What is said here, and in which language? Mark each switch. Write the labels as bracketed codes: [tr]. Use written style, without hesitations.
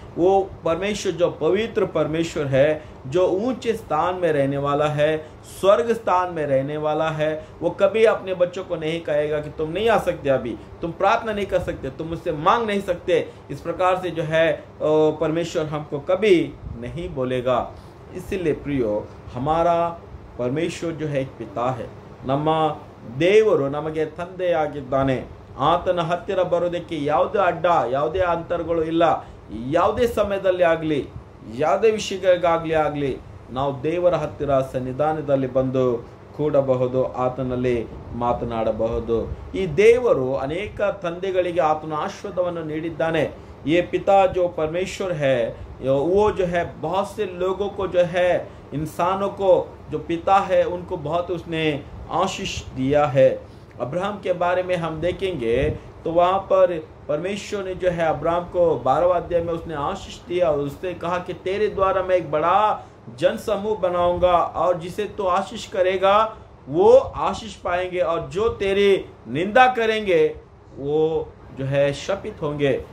[hi] वो परमेश्वर जो पवित्र परमेश्वर है, जो ऊंचे स्थान में रहने वाला है, स्वर्ग स्थान में रहने वाला है, वो कभी अपने बच्चों को नहीं कहेगा कि तुम नहीं आ सकते, अभी तुम प्रार्थना नहीं कर सकते, तुम मुझसे मांग नहीं सकते। इस प्रकार से जो है परमेश्वर हमको कभी नहीं बोलेगा। इसलिए प्रियो, हमारा परमेश्वर जो है एक पिता है, [kn] ನಮ್ಮ ದೇವರು ನಮಗೆ ತಂದೆಯಾಗಿದ್ದಾನೆ। ಆತನ ಹತ್ತಿರ ಬರೋದಕ್ಕೆ ಯಾವುದೇ ಅಡ್ಡ, ಯಾವುದೇ ಅಂತರಗಳು ಇಲ್ಲ। ಯಾವುದೇ ಸಮಯದಲ್ಲಿ ಆಗಲಿ, ಯಾವುದೇ ವಿಷಯಗಳಿಗಾಗಲಿ ನಾವು ದೇವರ ಹತ್ತಿರ ಸನ್ನಿಧಾನದಲ್ಲಿ ಬಂದು ಕೂಡಬಹುದು, ಆತನಲ್ಲಿ ಮಾತನಾಡಬಹುದು। ಈ ದೇವರು ಅನೇಕ ತಂದೆಗಳಿಗೆ ಆತನ ಆಶೀರ್ವಾದವನ್ನು ನೀಡಿದ್ದಾನೆ। [hi] ये पिता जो परमेश्वर है, वो जो है बहुत से लोगों को जो है, इंसानों को जो पिता है उनको बहुत उसने आशीष दिया है। अब्राहम के बारे में हम देखेंगे तो वहाँ पर परमेश्वर ने जो है अब्राहम को 12वां अध्याय में उसने आशीष दिया, उसने कहा कि तेरे द्वारा मैं एक बड़ा जन समूह बनाऊंगा और जिसे तो आशीष करेगा वो आशीष पाएंगे, और जो तेरी निंदा करेंगे वो जो है शपित होंगे।